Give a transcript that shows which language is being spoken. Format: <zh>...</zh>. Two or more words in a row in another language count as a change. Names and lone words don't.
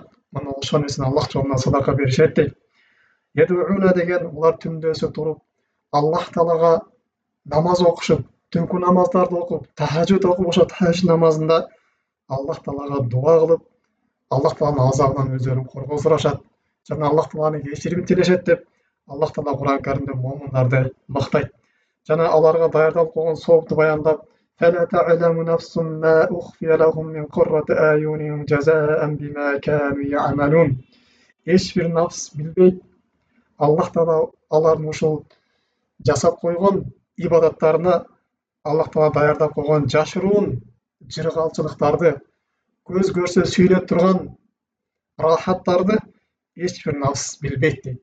<ky>Мына ошол нерсени Аллах жолуна садака беришет дейт. Едууна деген улар түндөсү туруп, Аллах Таалага намаз окушуп, түнкү намаздарды окуп, тахажжуд окуп, ошо тахажжуд намазында Аллах Таалага дуа кылып, Аллах Тааланын азабынан өздөрүн коргоо сурашат. Жана Аллах Тааланын кечиримин тилешет деп Аллах Таала Кур'ан Каримде момундарды мактайт. Жана аларга даярдалып койгон соопту баяндап:</ky> <ar>فلا تعلم نفس ما أخفي لهم من قرة أعين جزاء بما كانوا يعملون.</ar> <ky>Эч бир нафс билбейт, Аллах Таала алардын ушул жасап койгон ибадаттарына Аллах Таала даярдап койгон жашыруун жыргалчылыктарды, көз көрсө сүйүнөт турган рахаттарды эч бир нафс билбейт дейт.</ky>